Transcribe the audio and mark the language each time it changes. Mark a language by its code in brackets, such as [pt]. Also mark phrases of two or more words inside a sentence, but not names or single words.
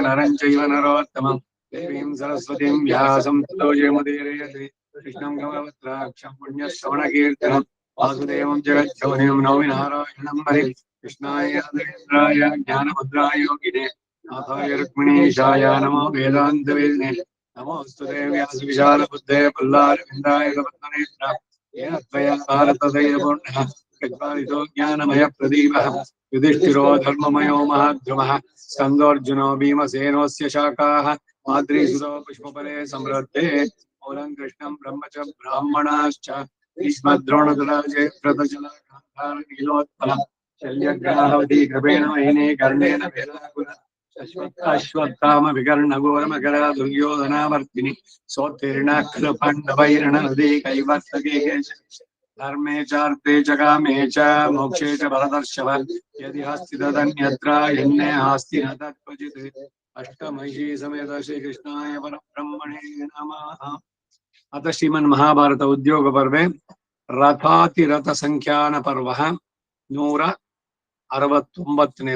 [sa] नरं चैव नरोत्तमं देवीं सरस्वतीं व्यासं ततो जयमुदीरयति कृष्णं कमलपत्राक्षं पुण्यश्रवणकीर्तनं वासुदेवं जगज्जननीं नौमि नारायणं हरे कृष्णाय यादवेन्द्राय ज्ञानमुद्राय योगिने नाथाय रुक्मिणीशाय नमो वेदान्तवेदिने नमोऽस्तुते व्यासविशालबुद्धे पुल्लारविन्दाय कपत्तनेत्र येन त्वया भारतदैवपूर्णः ज्ञानमय प्रदीपः युधिष्ठिरो धर्ममयो महाद्रुमः ಸ್ಕಂದೋರ್ಜುನೋ ಭೀಮಸೇನೋಸ್ಯ ಶಾಖಾಃ ಮಾದ್ರೀಸುತೋ ಪುಷ್ಪಫಲೆ ಸಮೃದ್ಧೆ ಮೂಲಂ ಕೃಷ್ಣಂ ಬ್ರಹ್ಮಚ ಬ್ರಾಹ್ಮಣಾಶ್ಚ ಭೀಷ್ಮದ್ರೋಣದುರಾಜೆ ವ್ರತಜಲ ಗಾಂಧಾರ ನೀಲೋತ್ಪಲ ಶಲ್ಯಗ್ರಾಹವತಿ ಕೃಪೇಣ ಮಹಿನೇ ಕರ್ಣೇನ ವೇಲಾಕುಲ ಅಶ್ವತ್ಥಾಮ ವಿಕರ್ಣ ಘೋರಮಕರ ದುರ್ಯೋಧನಾವರ್ತಿನಿ ಸೋತ್ತೀರ್ಣಾಖಿಲ ಪಾಂಡವೈರಣ ನದಿ ಕೈವರ್ತಕೆ ಧರ್ಮೇ ಚಾರ್ತೆ ಚ ಕಾಮೇ ಚ ಮೋಕ್ಷೇ ಚ ಭರತರ್ಷಭ ಯದಿ ಹಸ್ತಿ ತದನ್ಯತ್ರ ಯನ್ನೇ ಹಾಸ್ತಿ ನ ತತ್ಕ್ವಚಿತ್ ಅಷ್ಟಮಹಿಷಿ ಸಮೇತ ಶ್ರೀಕೃಷ್ಣಾಯ ಪರಬ್ರಹ್ಮಣೇ ನಮಃ. ಅತ ಶ್ರೀಮನ್ ಮಹಾಭಾರತ ಉದ್ಯೋಗ ಪರ್ವೆ ರಥಾತಿರಥ ಸಂಖ್ಯಾನ ಪರ್ವ 169ನೇದು.